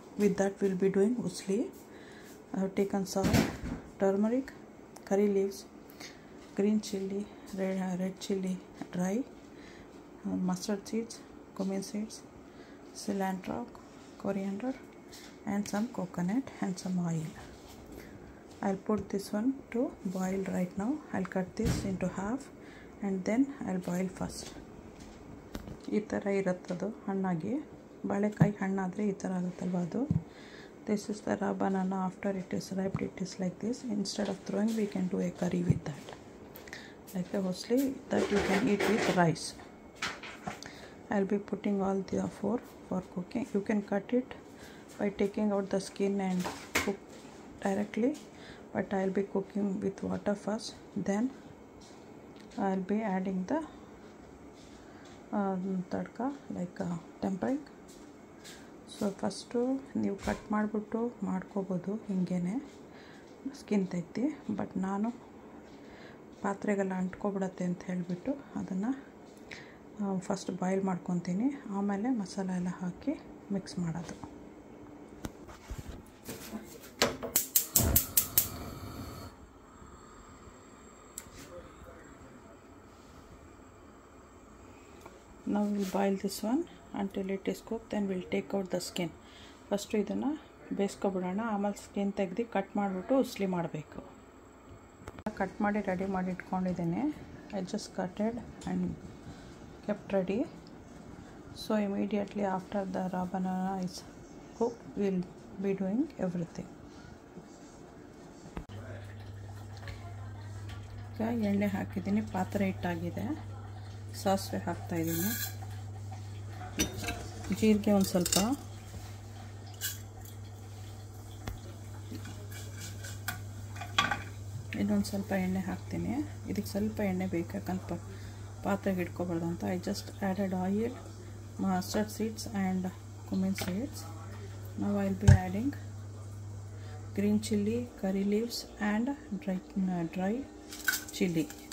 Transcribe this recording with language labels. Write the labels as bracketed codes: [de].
[en] With that we'll be doing usli. I have taken salt, turmeric, curry leaves, green chili, red chili dry, mustard seeds, cumin seeds, cilantro, coriander, and some coconut and some oil. I'll put this one to boil right now. I'll cut this into half and then I'll boil first. [kn] ಈ ಥರ ಇರುತ್ತದು ಹಣ್ಣಾಗಿ. ಬಾಳೆಕಾಯಿ ಹಣ್ಣಾದರೆ ಈ ಥರ ಆಗುತ್ತಲ್ವ ಅದು. [en] This is the raw banana. After it is ripe, it is like this. Instead of throwing, we can do a curry with that, like a usli that you can eat with rice. I'll be putting all the 4 for cooking. You can cut it by taking out the skin and cook directly, but I'll be cooking with water first. Then I'll be adding the tadka, like tempering. [kn] So first ನೀವು cut ಮಾಡಿಬಿಟ್ಟು ಮಾಡ್ಕೋಬೋದು ಹಿಂಗೇ skin ತೆಗ್ದು. But ನಾನು ಪಾತ್ರೆಗೆಲ್ಲ ಅಂಟ್ಕೊಬಿಡತ್ತೆ ಅಂತ ಹೇಳಿಬಿಟ್ಟು ಅದನ್ನು first boil ಮಾಡ್ಕೊತೀನಿ, ಆಮೇಲೆ ಮಸಾಲೆ ಎಲ್ಲ ಹಾಕಿ ಮಿಕ್ಸ್ ಮಾಡೋದು. [en] Now we'll boil this one until it is cooked, then we'll take out the skin. [kn] First ಇದನ್ನು ಬೇಯಿಸ್ಕೊಬಿಡೋಣ, ಆಮೇಲೆ ಸ್ಕಿನ್ ತೆಗೆದು ಕಟ್ ಮಾಡಿಬಿಟ್ಟು ಉಸ್ಲಿ ಮಾಡಬೇಕು. ಕಟ್ ಮಾಡಿ ರೆಡಿ ಮಾಡಿ ಇಟ್ಕೊಂಡಿದ್ದೀನಿ. [en] I just cutted and kept ready. So immediately after the raw banana is cooked, we'll be doing everything. [kn] ಈಗ ಎಣ್ಣೆ ಹಾಕಿದ್ದೀನಿ, ಪಾತ್ರೆ ಇಟ್ಟಾಗಿದೆ. ಸಾಸಿವೆ ಹಾಕ್ತಾಯಿದ್ದೀನಿ, ಜೀರಿಗೆ ಒಂದು ಸ್ವಲ್ಪ, ಇನ್ನೊಂದು ಸ್ವಲ್ಪ ಎಣ್ಣೆ ಹಾಕ್ತೀನಿ. ಇದಕ್ಕೆ ಸ್ವಲ್ಪ ಎಣ್ಣೆ ಬೇಕು, ಯಾಕಂತ ಪಾತ್ರೆಗೆ ಇಟ್ಕೊಬಾರ್ದು ಅಂತ. [en] I just added oil, mustard seeds and cumin seeds. Now I'll be adding green chili, curry leaves and dry chili.